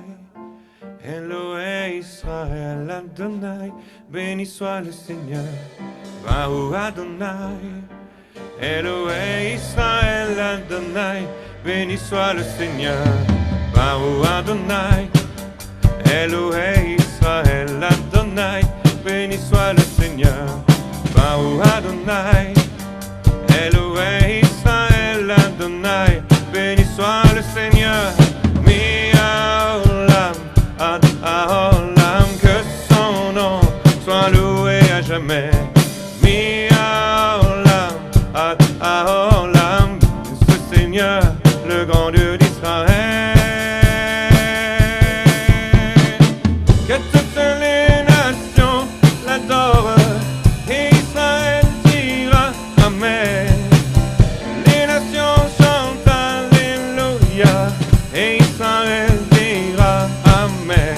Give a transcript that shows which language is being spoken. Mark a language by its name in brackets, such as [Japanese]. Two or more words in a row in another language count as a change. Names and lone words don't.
[Hebrew] אלוהי ישראל אדוני, [French] béni soit le Seigneur. [Hebrew] ברוך אדוני, אלוהי ישראל אדוני, [French] béni soit le Seigneur. [Hebrew] ברוך אדוני, אלוהי ישראל אדוני, [French] béni soit le Seigneur. [Hebrew] ברוך אדוני, אלוהי ישראל אדוני, [French] béni soit le Seigneur. [Hebrew] מהעולם עד העולם, [French] que son nom soit loué à jamais. [Hebrew] מהעולם עד העולם, [French] ce Seigneur, le grand Dieu d'Israël. Que toutes les nations l'adorent et Israël dira Amen. Les nations chantent Alléluia et Israël dira Amen.